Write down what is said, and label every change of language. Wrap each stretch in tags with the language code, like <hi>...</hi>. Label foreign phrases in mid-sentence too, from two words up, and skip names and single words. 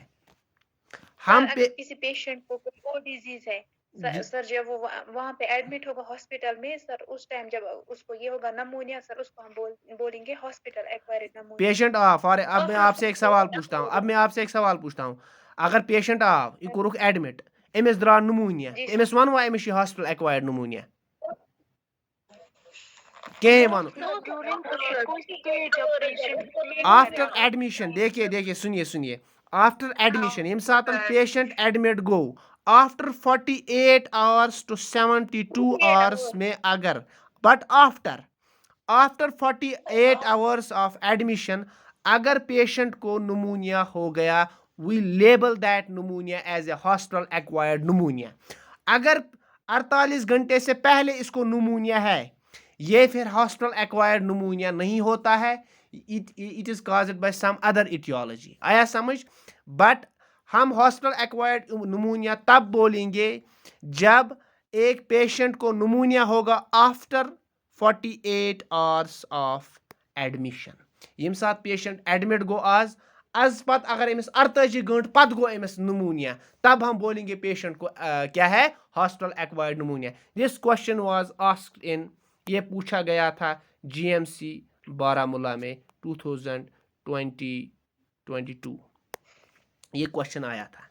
<hi>हम अगर किसी पेशेंट को कोई और डिजीज है, सर जब वो वहां पे एडमिट होगा हॉस्पिटल में, सर उस टाइम जब उसको ये होगा नमोनिया, सर उसको हम बोलेंगे</hi> <en>hospital acquired pneumonia. patient for</en> <hi>अब मैं आपसे एक सवाल पूछता हूँ, अगर पेशेंट</hi> <ks>यह कोरुक एडमिट, अमिस द्राव नमोनिया,</ks> <hi>जी</hi> <ks>अमिस वन अमिस</ks> <en>hospital acquired pneumonia</en> <ks>कहें वन</ks> <en>after admission.</en> <hi>देखिए देखिए, सुनिए सुनिए,</hi> <en>after admission</en> <ks>यम सात पेशेंट एडमिट गो,</ks> <en>after 48 hours to 72 hours</en> <hi>में अगर,</hi> <en>but after 48 hours of admission</en> <hi>अगर पेशेंट को निमोनिया हो गया,</hi> <en>we label that pneumonia as a hospital acquired pneumonia.</en> <hi>अगर 48 घंटे से पहले इसको निमोनिया है, ये फिर</hi> <en>hospital acquired pneumonia</en> <hi>नहीं होता है,</hi> <en>it is caused by some other etiology.</en> <hi>आया समझ। बट हम</hi> <en>hospital acquired pneumonia</en> <hi>तब बोलेंगे जब एक पेशेंट को निमोनिया होगा</hi> <en>after 48 hours of admission.</en> <ks>यम साथ पेशेंट एडमिट गो आज पत अगर अमिस 48 घंटे पत गो अमिस निमोनिया,</ks> <hi>तब हम बोलेंगे पेशेंट को क्या है,</hi> <en>hospital acquired pneumonia. this question was asked in,</en> <hi>ये पूछा गया था GMC बारामूला में 2022 ये क्वेश्चन आया था।</hi>